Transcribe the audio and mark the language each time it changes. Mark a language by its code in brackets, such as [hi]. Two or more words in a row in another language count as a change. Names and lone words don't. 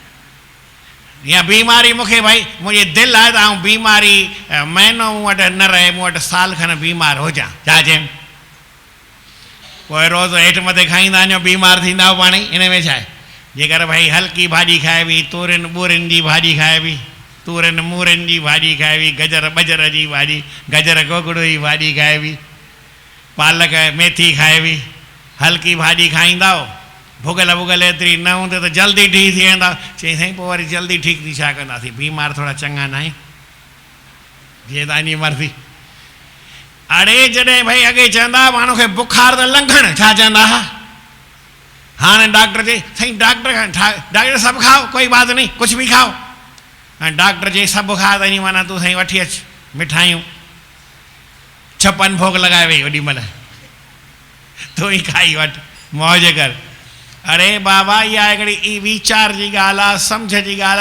[sd] या बीमारी मूंखे भाई मुंहिंजी दिलि आहे त आउं बीमारी महीनो मूं वटि न रहे, मूं वटि साल खनि बीमार हुजां। छा चयमि, पोइ रोज़ु हेठि मथे खाईंदा वञो, बीमार थींदा पाण ई। इन में छा आहे, जेकर भाई हल्की भाॼी खाइबी, तूरियुनि ॿूरियुनि जी भाॼी खाइबी, तूरियुनि मूरियुनि जी भाॼी खाइबी, गजर बजर जी भाॼी, गजर गोगड़ो जी भाॼी खाइबी, पालक मेथी खाइबी, हल्की भाॼी खाईंदा। भुगल भुगल एतिरी न हूंदे त जल्दी ठीक थी वेंदा। चई साईं पोइ वरी जल्दी ठीक थी छा कंदासीं, बीमार थोरा चङा न आहियूं, जीअं तव्हांजी मर्ज़ी। अड़े जॾहिं भई अॻे चवंदा माण्हू खे बुखार त लंघण, छा चवंदा हुआ, हाणे डॉक्टर चई साईं डॉक्टर सभु खाओ, [hi] कोई बात नहीं, [sd] कुझु बि खाओ। ऐं डॉक्टर चई सभु खा त ईअं माना तूं साईं वठी अचु मिठाइयूं, छपन भोग लॻाए वई ओॾी महिल, तूं ई खाई वठि, मौज कर। अरे बाबा इहा हिकिड़ी ई वीचार जी ॻाल्हि आहे, सम्झ जी ॻाल्हि आहे।